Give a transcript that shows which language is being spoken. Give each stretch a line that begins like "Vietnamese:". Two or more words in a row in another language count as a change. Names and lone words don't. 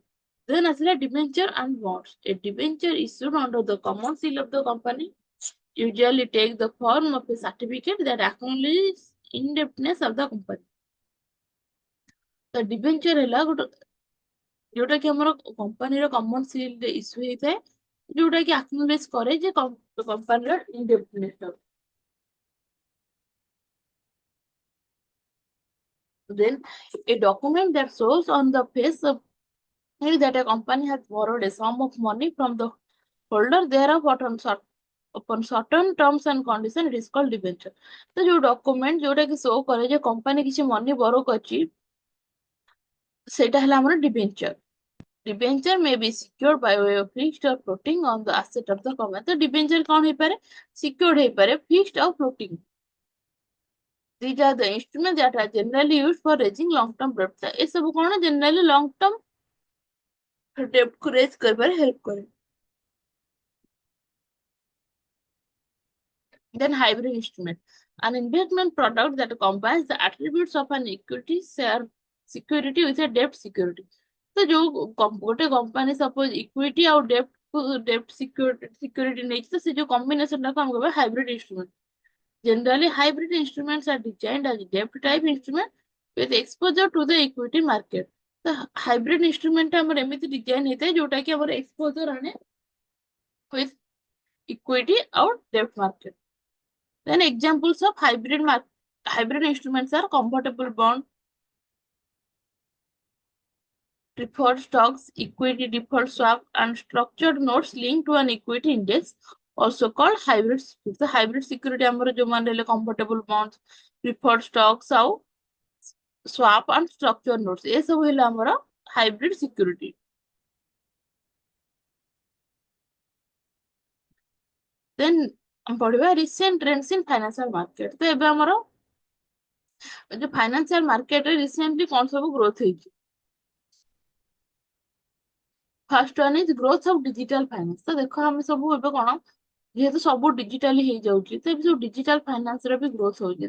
English: Then ଆସିଲା debenture and bonds, a debenture issued under the common seal of the company usually take the form of a certificate that acknowledges indebtedness of the company।
Odia: ତ ଡିବେଞ୍ଚର ହେଲା ଗୋଟେ, ଯୋଉଟା କି ଆମର କମ୍ପାନୀର
English: common seal issue
Odia: ହେଇଥାଏ, ଯୋଉଟା କି ଆକ୍ନୋଲେଜ କରେ ଯେ
English: companyର indebtedness। Then a document that shows on the face of it that a company has borrowed a sum of money from the holder thereof upon certain terms and conditions, it is called debenture।
Odia: ତ ଯୋଉ ଡକୁମେଣ୍ଟ ଯୋଉଟା କି ଶୋ କରେ ଯେ କମ୍ପାନୀ କିଛି
English: money borrow
Odia: କରିଛି, ସେଇଟା ହେଲା ଆମର ଡିବେଞ୍ଚର।
English: Debenture may be secured by way of fixed or floating on the asset of the company।
Odia: ତ ଡିବେଞ୍ଚର କଣ ହେଇପାରେ, ସିକ୍ୟୁର୍ଡ ହେଇପାରେ, ଫିକ୍ସଡ ଆଉ ଫ୍ଲୋଟିଂ।
English: These are the instruments that are generally used for raising long term debt।
Odia: ଏସବୁ କଣ,
English: generally long term debt କୁ raise କରିବାରେ help କରେ। Then hybrid instrument, an investment product that combines the attributes of an equity share security with a debt security।
Odia: ତ ଯୋଉ ଗୋଟେ କମ୍ପାନୀ
English: suppose equity
Odia: ଆଉ
English: debt security
Odia: ନେଇଛି, ତ ସେ ଯୋଉ କମ୍ବିନେସନ ଟାକୁ ଆମେ କହିବା
English: hybrid instrument. Generally, hybrid instruments are designed as debt type instrument with exposure to the equity market।
Odia: ତ
English: hybrid instrument
Odia: ଆମର ଏମିତି ଡିଜାଇନ ହେଇଥାଏ ଯୋଉଟା କି ଆମର ଏକ୍ସପୋଜର ଆଣେ
English: with equity
Odia: ଆଉ
English: debt market। Then examples of hybrid instruments are convertible bond, preferred stocks, equity default swap, and structured notes linked to an equity index, also called hybrid security। The hybrid security
Odia: ଆମର ଯୋଉମାନେ ହେଲେ
English: convertible bonds, preferred stocks ଆଉ swap and structured notes,
Odia: ଏ ସବୁ ହେଲେ ଆମର
English: hybrid security। Then
Odia: ଆମେ ପଢିବା
English: recent trends in financial market।
Odia: ତ ଏବେ ଆମର ଯୋଉ
English: financial marketରେ
Odia: ରିସେଣ୍ଟଲି କଣ ସବୁ ଗ୍ରୋଥ ହେଇଛି।
English: First one is growth of digital finance.
Odia: ତ ଦେଖ ଆମେ ସବୁ ଏବେ କଣ, ଯେହେତୁ ସବୁ ଡିଜିଟାଲି ହେଇଯାଉଛି ତ ଏବେ ସବୁ
English: digital finance
Odia: ର ବି ଗ୍ରୋଥ ହଉଛି।